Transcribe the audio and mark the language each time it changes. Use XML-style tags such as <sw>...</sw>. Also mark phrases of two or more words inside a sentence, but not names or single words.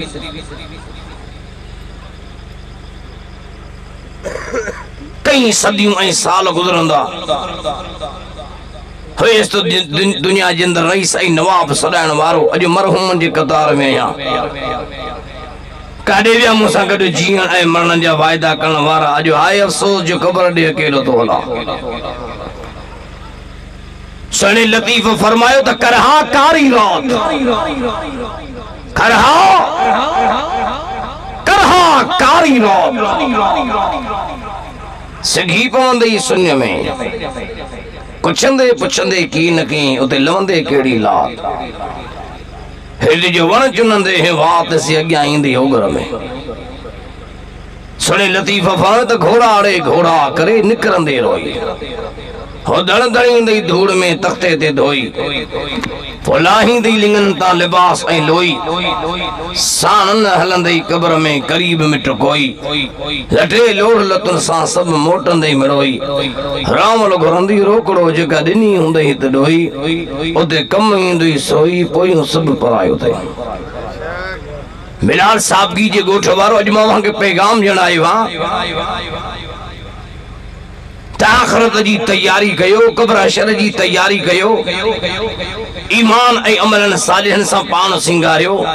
<sd>कई सदियूं ऐं साल गुज़रंदा हुयसि तो दुनिया जे अंदरि रईस ऐं नवाब सॾाइण वारो अॼु मरहूमनि जे कतार में आहियां। काॾे विया मूंसां गॾु जीअण ऐं मरण जा वाइदा करण वारा अॼु हाय अफ़सोस जो ख़बर ॾे अकेलो थो हलां। सुहिणे लतीफ़ फरमायो त करहा कारी रात करहा करहा कारी रात सिघी पवंदई सुन्य में कुछंदे पुछंदे की न की उते लवंदे केड़ी लात हेॾे जो वण चुनंदे हे वात से अॻियां ईंदी ओगर में। सुणे लतीफ़ फण त घोड़ा अड़े घोड़ा करे निकरंदे रोई हो दड़ दड़ींदई धूड़ में तख्ते ते धोई फुलाहींदी लिंगन ता लिबास ऐं लोई सानन हलंदई कब्र में करीब मिट कोई लटे लोड़ लतुन सां सब मोटंदई मिड़ोई रामल घुरंदी रोकड़ो जेका ॾिनी हूंदई त ॾोई उते कम ईंदई सोई पोयूं सब परायो अथई। बिलाल साबगी जे ॻोठ वारो अॼु मां वहां खे पैगाम ॼणायो आहे आखिरत जी तैयारी कयो कब्र हशर जी तैयारी कयो ईमान ऐं अमलन सालिहन सां पान सिंगारियो</sd>